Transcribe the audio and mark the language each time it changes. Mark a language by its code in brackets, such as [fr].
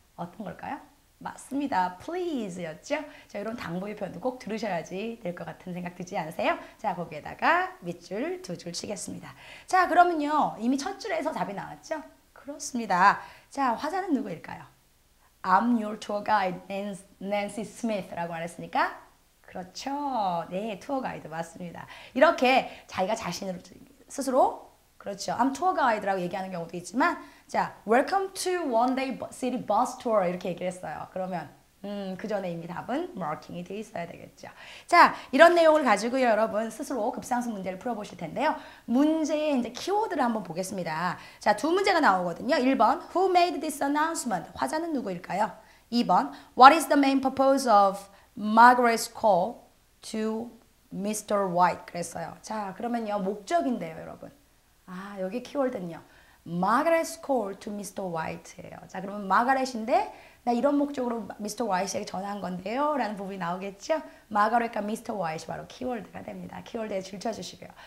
[ko] 어떤 걸까요? 맞습니다. please였죠? 자, 이런 당부의 표현도 꼭 들으셔야지 될 것 같은 생각 들지 않으세요? 자, 거기에다가 밑줄 2줄 치겠습니다. 자, 그러면요. 이미 첫 줄에서 답이 나왔죠? 그렇습니다. 자, 화자는 누구일까요? [en] I'm your tour guide, Nancy Smith [ko] 라고 말했으니까 그렇죠. 네, 투어 가이드 맞습니다. 이렇게 자기가 자신을 스스로 그렇죠. [en] I'm tour guide [ko] 라고 얘기하는 경우도 있지만 자, [en] welcome to one day city bus tour [ko] 이렇게 얘기를 했어요. 그러면 그 전에 이미 답은 마킹이 돼 있어야 되겠죠. 자, 이런 내용을 가지고 여러분 스스로 급상승 문제를 풀어보실 텐데요. 문제의 이제 키워드를 한번 보겠습니다. 자, 두 문제가 나오거든요. 1번, [en] who made this announcement? [ko] 화자는 누구일까요? [en] 2번, what is the main purpose of Margaret's call to Mr. White? 그랬어요. [ko] 자, 그러면요, 목적인데요, 여러분. 아, 여기 키워드는요. Margaret's call to Mr. White예요. 자, 그러면 마가렛인데 나 이런 목적으로 미스터 와이트에게 전화한 건데요 라는 부분이 나오겠죠. 마거렛과 미스터 와이트 바로 키워드가 됩니다. 키워드에 줄 쳐주시고요.